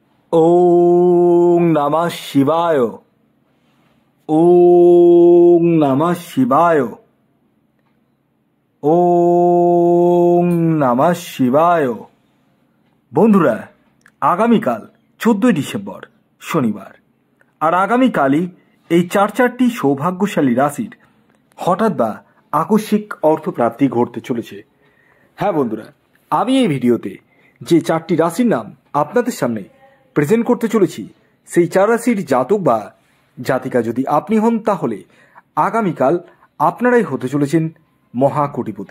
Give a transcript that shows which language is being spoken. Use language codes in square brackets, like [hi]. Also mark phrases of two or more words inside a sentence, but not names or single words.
[sa] ওং নমঃ শিবায়। ওং নমঃ শিবায়। ওং নমঃ শিবায়। [bn] বন্ধুরা, আগামীকাল 14ই ডিসেম্বর শনিবার, আর আগামীকালই এই চারটি সৌভাগ্যশালী রাশির হঠাৎ বা আকস্মিক অর্থপ্রাপ্তি ঘটতে চলেছে। হ্যাঁ বন্ধুরা, আমি এই ভিডিওতে যে চারটি রাশির নাম আপনাদের সামনে প্রেজেন্ট করতে চলেছি, সেই চার রাশির জাতক বা জাতিকা যদি আপনি হন, তাহলে আগামীকাল আপনারাই হতে চলেছেন মহাকোটিপতি।